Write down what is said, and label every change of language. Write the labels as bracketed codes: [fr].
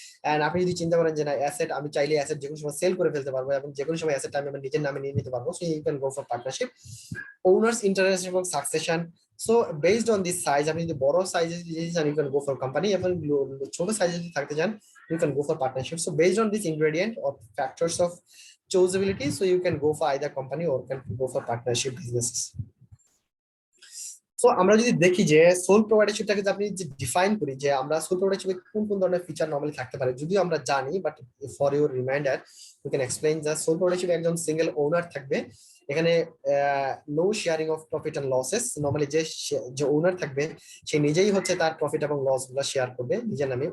[bn] And আপনি যদি চিন্তা করেন যে না, অ্যাসেট আমি চাইলে অ্যাসেট যে কোনো সময় সেল করে ফেলতে পারবো এবং যে কোনো সময় অ্যাসেট আমি আমার নিজের নামে নিয়ে নিতে পারবো, so you can go for partnership. Owners interest এবং succession, so based on this size, আপনি যদি বড় সাইজে যদি চান, you can go for company, এবং ছোট সাইজে যদি থাকতে চান, you can go for partnership. [en] So based on this ingredient or factors of choosability, so you can go for either company or can go for partnership businesses. [bn] So আমরা যদি দেখি যে সোল প্রোভাইডারশিপটাকে আপনি যে ডিফাইন করি, যে আমরা সোল প্রোভাইডারশিপে কোন কোন ধরনের ফিচার নরমালি থাকতে পারে, যদিও আমরা জানি, but for your reminder we can explain the soul প্রোভাইডারশিপে একজন সিঙ্গেল ওনার থাকবে। এখানে no sharing of profit and losses, normally যে ওনার থাকবে সে নিজেই হচ্ছে তার প্রফিট এবং লস গুলো শেয়ার করবে নিজের নামে।